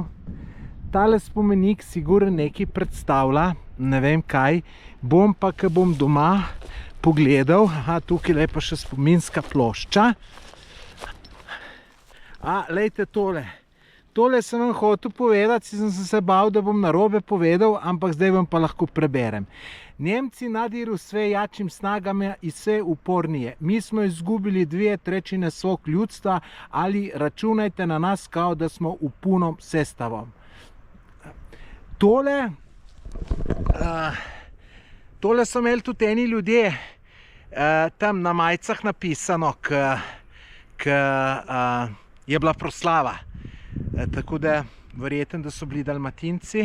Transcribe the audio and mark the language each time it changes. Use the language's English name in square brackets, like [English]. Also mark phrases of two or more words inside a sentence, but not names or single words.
[Slovenian] Tale spomenik sigurno nekaj predstavlja, ne vem kaj, bom pa, ko bom doma pogledal, tukaj je pa še spominska plošča. Lejte tole. Tole sem vam hotel povedati, sem se bal, da bom narobe povedal, ampak zdaj vam pa lahko preberem. [Croatian] Nemci nadiru sve jačim snagama i sve upornije. Mi smo izgubili 2/3 svog ljudstva, ali računajte na nas kao da smo u punom sestavom. [Slovenian] Tole so imeli tudi eni ljudje tam na majicah napisano, ko je bila proslava. Tako da verjetno, da so bili Dalmatinci.